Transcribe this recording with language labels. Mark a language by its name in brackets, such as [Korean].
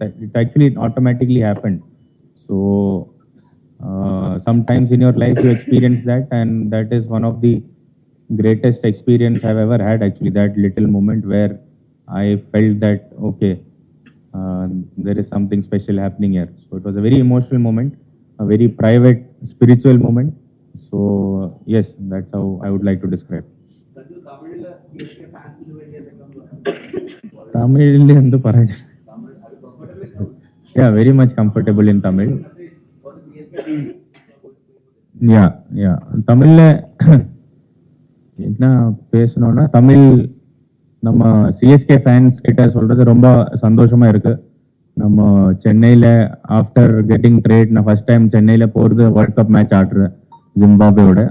[English] It actually automatically happened. So sometimes in your life you experience that, and that is one of the greatest experience I've ever had. Actually, that little moment where I felt that, okay, there is something special happening here. So it was a very emotional moment, a very private, spiritual moment. So yes, that's how I would like to describe. [Malayalam] Sanju, തമിഴില് [English] CSK ഫാൻസിന് [Malayalam] വേണ്ടി എന്തെങ്കിലും തമിഴിൽ എന്ത് പറയാ? [English] Tamil, are you comfortable with Tamil? Yeah, very much comfortable in Tamil. For the CSK Yeah, yeah. [Tamil] தமிழ்ல என்ன பேசணும்னா, தமிழ் நம்ம சிஎஸ்கே ஃபேன்ஸ் கிட்ட சொல்றது ரொம்ப சந்தோஷமா இருக்கு. நம்ம சென்னையில ஆஃப்டர் கெட்டிங் ட்ரேட், நான் ஃபர்ஸ்ட் டைம் சென்னையில போறது வேர்ல்ட் கப் மேட்ச் ஆடுறேன் ஜிம்பாப்வேயோட.